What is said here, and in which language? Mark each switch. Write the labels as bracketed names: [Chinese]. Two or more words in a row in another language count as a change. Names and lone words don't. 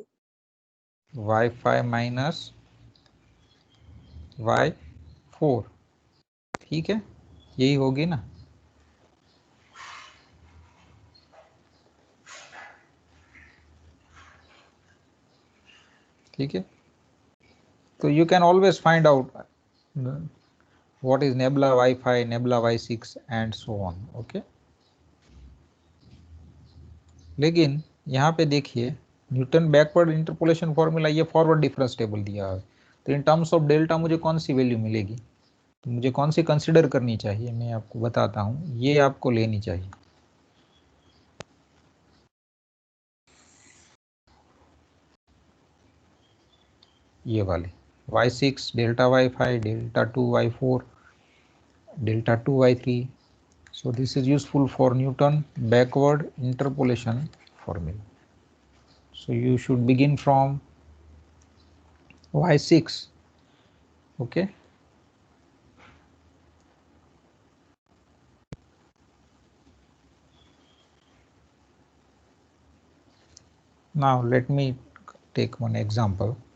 [Hindi] y5 माइनस y4, ठीक है, यही होगी ना। ठीक है, तो [English] you can always find out what is nebula y5, nebula y6 and so on। [Hindi] ओके, लेकिन यहाँ पे देखिए [English] Newton backward interpolation formula, [Hindi] ये [English] forward difference table [Hindi] दिया है, तो [English] in terms of delta [Hindi] मुझे कौन सी वैल्यू मिलेगी, तो मुझे कौन सी कंसिडर करनी चाहिए, मैं आपको बताता हूँ, ये आपको लेनी चाहिए। ये वाली [English] y6 delta y5 delta 2 y4 delta 2 y3. So this is useful for Newton backward interpolation formula. So you should begin from y6. Okay. Now let me take one example.